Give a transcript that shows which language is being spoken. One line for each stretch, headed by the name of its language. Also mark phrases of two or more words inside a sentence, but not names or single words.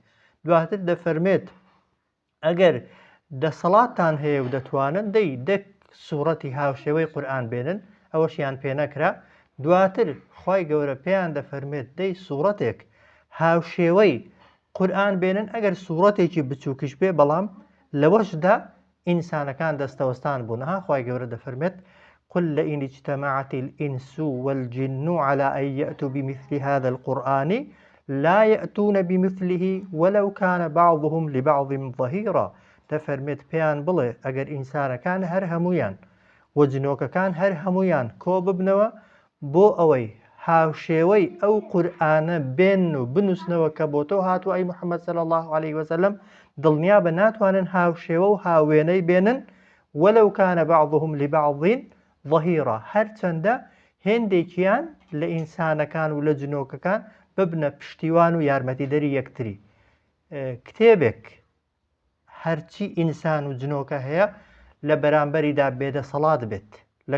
Central Kurdish: دواتر دەفەرمێت ئەگەر دەسەڵاتتان هەیە و دەتوانن، دەی دەک سوورەتی هاوشێوەی قورئان بێنن، ئەوەشیان پێ نەکرا. دواتر خوای گەورە پێیان دەفەرمێت دەی سوورەتێک هاوشێوەی قورئان بێنن، ئەگەر سوورەتێکی بچووکش بێ، بەڵام لەوەشدا ئینسانەکان دەستەوەستان بوون. خوای گەورە دەفەرمێت
Arabic: قل لئن اجتمعت الإنس والجن على أن يأتوا بمثل هذا القرآن لا يأتون بمثله ولو كان بعضهم لبعض ظهيرا.
Central Kurdish: دەفەرمێت پێیان بڵێ ئەگەر ئینسانەکان هەر هەمویان و جنۆکەکان هەر هەمویان کۆ ببنەوە بۆ ئەوەی هاوشێوەی ئەو قورئانە بێن و بنووسنەوە کە بۆ تۆ هاتووە ئەی محەممەد
Arabic: صلی الله عليه وسلم،
Central Kurdish: دڵنیا بە ناتوانن هاوشێوە و هاوێنەی بێنن
Arabic: وەلەو کانە بعضهم لبعض ظهیرا،
Central Kurdish: هەرچەندە هێندێکیان لە ئینسانەکان و لە جنۆکەکان ببنە پشتیوان و یارمەتیدەری یەکتری. کتێبێک هەرچی ئینسان و جنۆکە هەیە لە بەرامبەریدا بێدەسەڵات بێت.